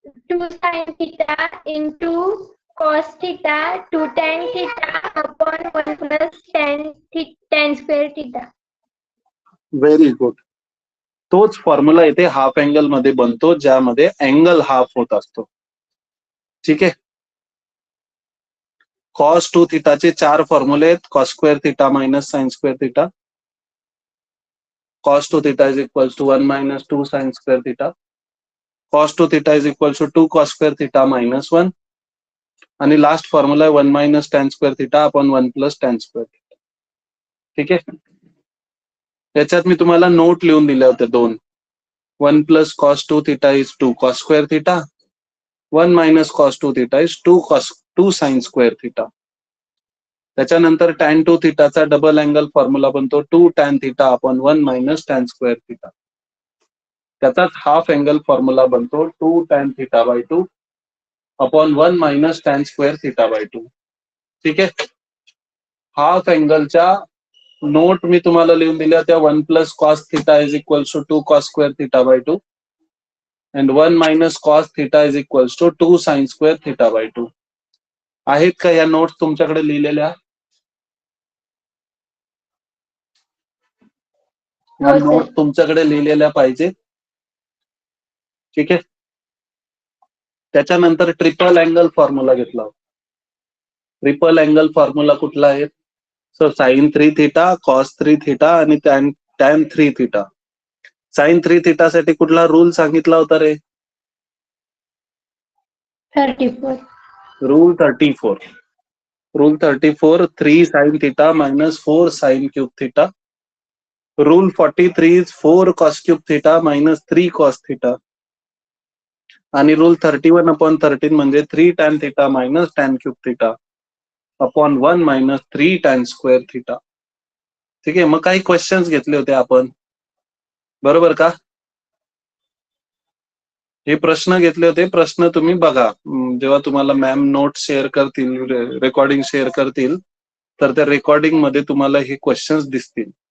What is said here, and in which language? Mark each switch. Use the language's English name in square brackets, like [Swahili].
[English] 2 sin theta into cos theta 2 tan theta upon 1 plus tan square theta. Very good. [Marathi] तोच formula इथे half angle मध्ये बनतो, ज्यामध्ये angle half होत असतो. ठीक आहे, कॉस 2 थिटाचे 4 फॉर्म्युले आहेत. [English] cos square theta minus sine square theta, cos 2 theta is equals to 1 minus 2 sin square theta, cos 2 theta is equals to 2 cos square theta minus 1, [Marathi] आणि लास्ट फॉर्म्युला आहे [English] 1 minus tan square theta upon 1 plus tan square theta. [Marathi] ठीक आहे, याच्यात मी तुम्हाला note लिहून दिले होते दोन. [English] 1 plus cos 2 theta is 2 cos square theta, 1 minus cos 2 theta is 2 sin square theta. त्याच्यानंतर tan 2 थिटाचा double angle formula बनतो 2 tan theta upon 1 minus tan square theta. त्याचाच half angle formula बनतो 2 tan theta by 2 upon 1 minus tan square theta by 2. [Marathi] ठीक आहे, half अँगलच्या note मी तुम्हाला लिहून दिल्या त्या [English] 1 plus cos theta is equals to 2 cos square theta by 2 and 1 minus cos theta is equals to 2 sin square theta by 2. [Marathi] आहेत का या notes तुमच्याकडे लिहिलेल्या? या हो, सर. नोट तुमच्याकडे लिहिलेल्या पाहिजे. ठीक आहे, त्याच्यानंतर ट्रिपल अँगल फॉर्म्युला घेतला. ट्रिपल अँगल फॉर्म्युला कुठला आहे? So sine 3 theta, cos 3 theta आणि टॅन 3 थिटा. साइन 3 थिटा साठी कुठला रूल सांगितला होता रे? 34. Rule 34. [English] Rule 34, 3 sin theta minus 4 sin cube theta. Rule 43 is 4 cos cube theta minus 3 cos theta. आणि rule 31 upon 13 म्हणजे 3 tan theta minus tan cube theta upon 1 minus 3 tan square theta. [Marathi] ठीक आहे, मग काही क्वेश्चन्स घेतले होते आपण, बरोबर का? हे प्रश्न घेतले होते. प्रश्न तुम्ही बघा जेव्हा तुम्हाला मॅम नोट शेअर करतील, रेकॉर्डिंग शेअर करतील, तर त्या रेकॉर्डिंग मध्ये तुम्हाला हे क्वेश्चन्स दिसतील.